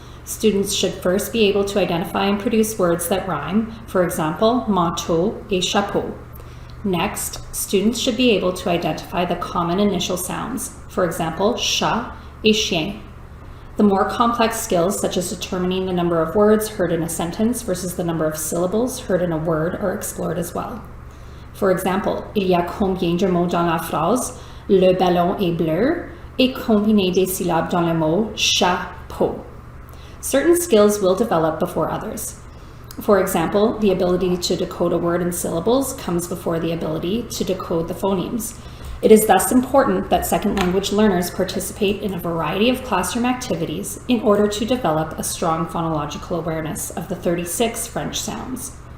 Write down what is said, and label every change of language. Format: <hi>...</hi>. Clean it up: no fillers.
<en>Students should first be able to identify and produce words that rhyme, for example,</en> <fr>manteau et chapeau.</fr> <en>Next, students should be able to identify the common initial sounds, for example,</en> <fr>chat et chien.</fr> <en>The more complex skills, such as determining the number of words heard in a sentence versus the number of syllables heard in a word, are explored as well. For example,</en> <fr>il y a combien de mots dans la phrase, le ballon est bleu, et combien de syllabes dans le mot chapeau.</fr> <en>Certain skills will develop before others. For example, the ability to decode a word in syllables comes before the ability to decode the phonemes. It is thus important that second language learners participate in a variety of classroom activities in order to develop a strong phonological awareness of the 36 French sounds.</en>